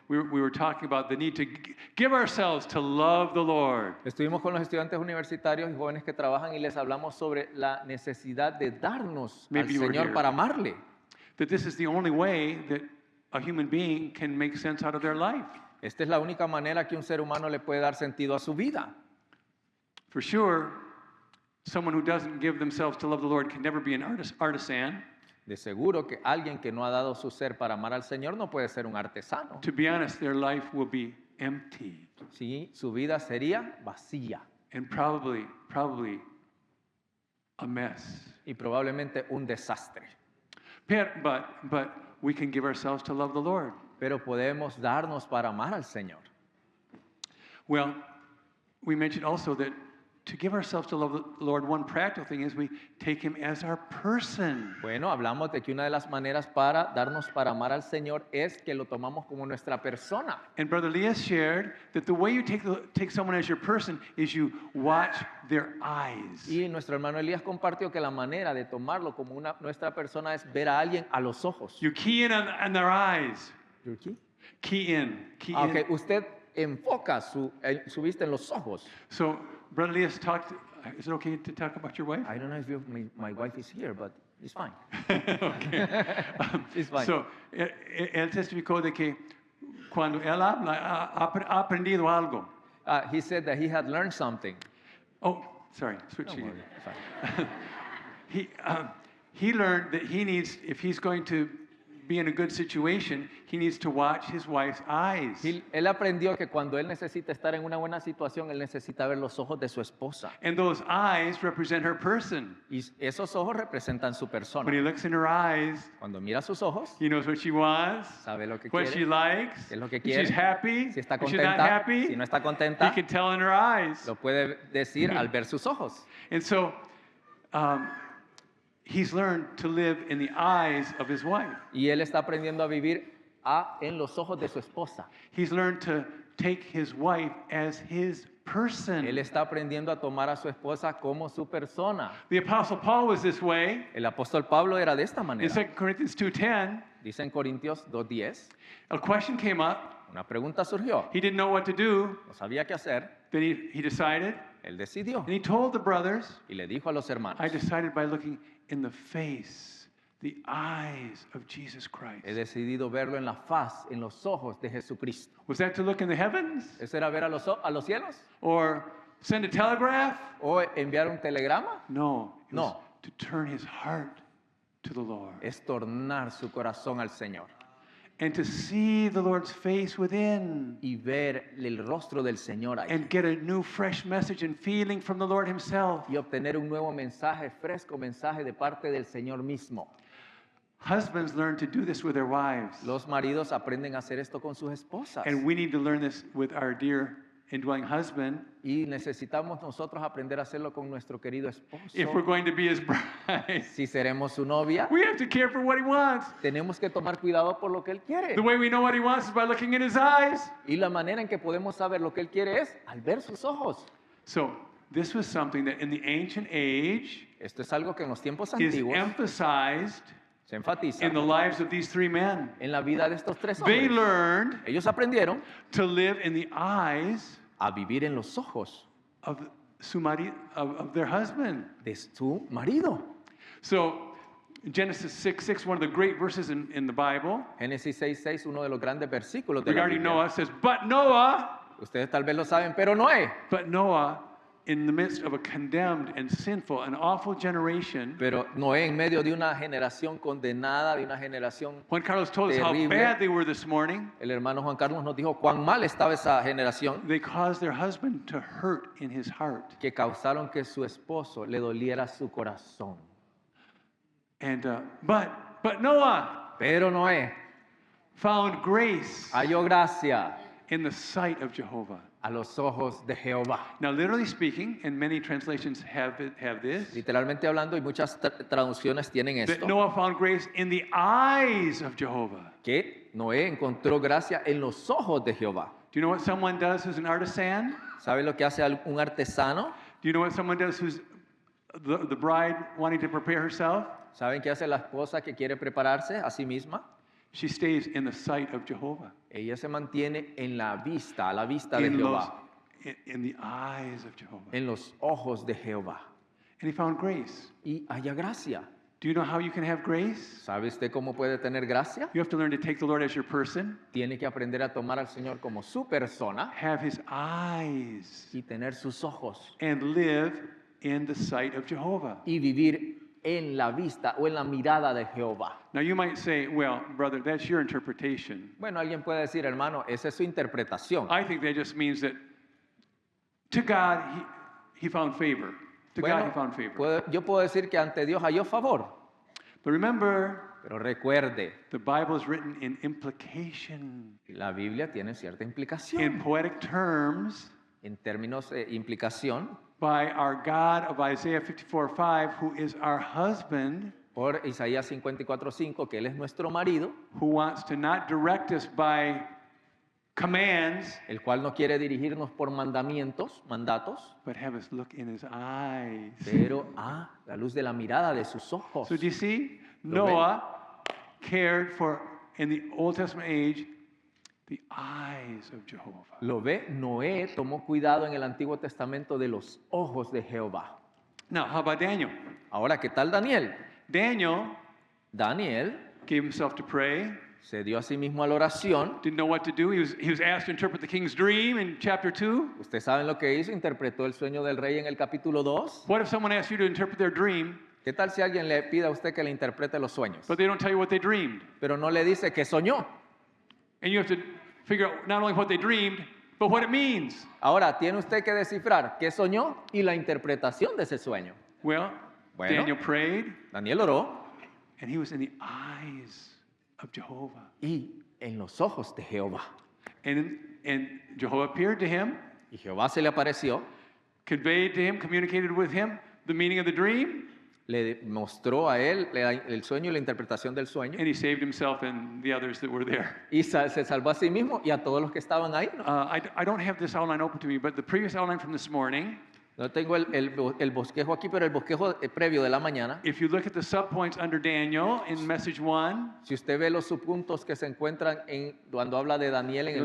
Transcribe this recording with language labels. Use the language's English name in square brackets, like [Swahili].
[English] we were talking about the need to give ourselves to love the Lord. [Spanish] Estuvimos con los estudiantes universitarios y jóvenes que trabajan y les hablamos sobre la necesidad de darnos al [English] Maybe you were [Spanish] Señor [English] here. [Spanish] para amarle. [English] That this is the only way that a human being can make sense out of their life. [Spanish] Esta es la única manera que un ser humano le puede dar sentido a su vida. [English] For sure, someone who doesn't give themselves to love the Lord can never be an artisan. [Spanish] De seguro que alguien que no ha dado su ser para amar al Señor no puede ser un artesano. [English] To be honest, their life will be empty. [Spanish] Sí, su vida sería vacía. [English] and probably a mess. [Spanish] y probablemente un desastre. [English] But we can give ourselves to love the Lord. [Spanish] Pero podemos darnos para amar al Señor. [English] Well, we mentioned also that to give ourselves to love the Lord, one practical thing is we take Him as our person. [Spanish] Bueno, hablamos de que una de las maneras para darnos para amar al Señor es que lo tomamos como nuestra persona. [English] And Brother Leah shared that the way you take someone as your person is you watch their eyes. [Spanish] Y nuestro hermano Elías compartió que la manera de tomarlo como nuestra persona es ver a alguien a los ojos. [English] You key in on their eyes. [Spanish] ¿Aquí? [English] Key in. [Spanish] Ok, usted enfoca su vista en los ojos. [English] So, Brother Leah's talked. Is it okay to talk about your wife? I don't know if my wife is here, but it's fine. Okay. It's fine. [Spanish] So, él testificó de que cuando él habla, ha aprendido algo. [English] He said that he had learned something. Oh, sorry, switch Don't again. worry, it's fine. He learned that he needs, if he's going to be in a good situation, he needs to watch his wife's eyes. [Spanish] Él aprendió que cuando él necesita estar en una buena situación, él necesita ver los ojos de su esposa. [English] And those eyes represent her person. [Spanish] Y esos ojos representan su persona. [English] When he looks in her eyes, [Spanish] Cuando mira sus ojos, [English] he knows what she wants, [Spanish] sabe lo que [English] what she [Spanish] quiere, [English] likes, [Spanish] qué es lo que [English] if [Spanish] quiere, [English] she's happy, [Spanish] si está [English] if she's not [Spanish] contenta, [English] happy. [Spanish] si no está [English] He [Spanish] contenta, [English] can tell in her eyes. [Spanish] lo puede decir al ver sus ojos. [English] And so, he's learned to live in the eyes of his wife. [Spanish] Y él está aprendiendo a vivir en los ojos de su esposa. [English] He's learned to take his wife as his person. [Spanish] Él está aprendiendo a tomar a su esposa como su persona. [English] The Apostle Paul was this way. [Spanish] El apóstol Pablo era de esta [English] In [Spanish] manera. [English] 2 Corinthians 2:10, [Spanish] Dice en Corintios 2:10, [English] a question came up. [Spanish] una pregunta surgió. [English] He didn't know what to do. [Spanish] No sabía qué hacer. [English] Then he decided, [Spanish] Él decidió [English] and he told the brothers, [Spanish] y le dijo a los hermanos, [English] I decided by looking in the face, the eyes of Jesus Christ. [Spanish] he decidido verlo en la faz, en los ojos de Jesucristo. [English] Was that to look in the heavens? [Spanish] ¿Eso era ver a los cielos? [English] Or send a telegraph? [Spanish] ¿O enviar un telegrama? [English] No. It was [Spanish] No. [English] to turn his heart to the Lord. [Spanish] Es tornar su corazón al Señor [English] And to see the Lord's face within. [Spanish] y ver el rostro del Señor ahí. [English] And get a new fresh message and feeling from the Lord himself. [Spanish] Y obtener un nuevo mensaje, fresco mensaje de parte del Señor mismo. [English] Husbands learn to do this with their wives. [Spanish] Los maridos aprenden a hacer esto con sus esposas. [English] And we need to learn this with our dear indwelling husband [Spanish] Y necesitamos nosotros aprender a hacerlo con nuestro querido esposo. [English] if we're going to be his bride. [Spanish] Si seremos su novia, [English] We have to care for what he wants. [Spanish] tenemos que tomar cuidado por lo que él quiere. [English] The way we know what he wants is by looking in his eyes. [Spanish] Y la manera en que podemos saber lo que él quiere es al ver sus ojos. [English] So this was something that in the ancient age [Spanish] Esto es algo que en los tiempos [English] is [Spanish] antiguos [English] emphasized [Spanish] se enfatiza [English] in the lives of these three men. [Spanish] en la vida de estos tres [English] They [Spanish] hombres. [English] learned [Spanish] Ellos aprendieron [English] to live in the eyes [Spanish] a vivir en los ojos [English] of of their husband. [Spanish] de su marido. [English] So Genesis 6:6, one of the great verses in the Bible, [Spanish] Génesis 6:6, uno de los grandes versículos de la [English] regarding [Spanish] Biblia. [English] Noah says, But [Spanish] Ustedes tal vez lo saben, pero Noé. [English] Noah, in the midst of a condemned and sinful and awful generation, [Spanish] Pero Noé en medio de una generación condenada, de una generación... [English] Juan Carlos told us how [Spanish] Terrible. [English] bad they were this morning. [Spanish] El hermano Juan Carlos nos dijo cuán mal estaba esa generación [English] They caused their husband to hurt in his heart. [Spanish] que causaron que su esposo le doliera su corazón. [English] And but Noah [Spanish] Pero Noé [English] found grace [Spanish] halló gracia [English] in the sight of Jehovah. [Spanish] a los ojos de Jehová. [English] Now, literally speaking, and many translations have this, [Spanish] Literalmente hablando, y muchas traducciones tienen [English] that [Spanish] esto, [English] Noah found grace in the eyes of Jehovah. [Spanish] que Noé encontró gracia en los ojos de Jehová. [English] Do you know what someone does who's an artisan? [Spanish] ¿Sabe lo que hace un artesano? [English] Do you know what someone does who's the bride wanting to prepare herself? [Spanish] ¿Saben qué hace la esposa que quiere prepararse a sí misma? [English] She stays in the sight of Jehovah. [Spanish] Ella se mantiene en la vista, a la vista de [English] In, those, [Spanish] Jehová, [English] in the eyes of Jehovah. [Spanish] en los ojos de Jehová. [English] And he found grace. [Spanish] Y haya gracia. [English] Do you know how you can have grace? [Spanish] ¿Sabe usted cómo puede tener gracia? [English] You have to learn to take the Lord as your person, [Spanish] Tiene que aprender a tomar al Señor como su persona [English] have his eyes, [Spanish] y tener sus ojos [English] and live in the sight of Jehovah. [Spanish] y vivir en la vista o en la mirada de Jehová. [English] Now you might say, well, brother, that's your interpretation. [Spanish] Bueno, alguien puede decir, hermano, esa es su interpretación. [English] I think that just means that to God, he found favor. To God he found favor. [Spanish] yo puedo decir que ante Dios halló favor, [English] But remember, [Spanish] pero recuerde, [English] the Bible is written in implication. [Spanish] la Biblia tiene cierta [English] In [Spanish] implicación. [English] poetic terms, [Spanish] En términos de implicación, [English] by our God of Isaiah 54:5, who is our husband, [Spanish] por Isaías 54:5, que Él es nuestro marido, [English] who wants to not direct us by commands, [Spanish] el cual no quiere dirigirnos por mandatos, [English] but have us look in his eyes. [Spanish] pero a la luz de la mirada de sus ojos. [English] So do you see? [Spanish] Lo ven. [English] Noah cared for, in the Old Testament age, the eyes of Jehovah. [Spanish] Lo ve, Noé tomó cuidado en el Antiguo Testamento de los ojos de Jehová. [English] Now, how about Daniel? [Spanish] Ahora, ¿qué tal Daniel? [English] Daniel [Spanish] Daniel [English] gave himself to pray, [Spanish] se dio a sí mismo a la oración. [English] didn't know what to do. He was asked to interpret the king's dream in chapter 2. [Spanish] Ustedes saben lo que hizo, interpretó el sueño del rey en el capítulo 2. [English] What if someone asked you to interpret their dream, [Spanish] ¿Qué tal si alguien le pide a usted que le interprete los sueños? [English] but they don't tell you what they dreamed? [Spanish] Pero no le dice que soñó. [English] And you have to figure out not only what they dreamed, but what it means. [Spanish] Ahora, tiene usted que descifrar qué soñó y la interpretación de ese sueño. [English] Well, [Spanish] Bueno. [English] Daniel prayed, [Spanish] Daniel oró [English] and he was in the eyes of Jehovah. [Spanish] y en los ojos de Jehová. [English] And Jehovah appeared to him, [Spanish] Y Jehová se le apareció, [English] conveyed to him, communicated with him the meaning of the dream, [Spanish] le mostró a él el sueño y la interpretación del sueño. [English] and he saved himself and the others that were there. [Spanish] Y se salvó a sí mismo y a todos los que estaban ahí. [English] I don't have this outline open to me, but the previous outline from this morning, [Spanish] No tengo el bosquejo aquí, pero el bosquejo previo de la mañana. [English] if you look at the subpoints under Daniel in message 1, [Spanish] Si usted ve los subpuntos que se encuentran cuando habla de Daniel en el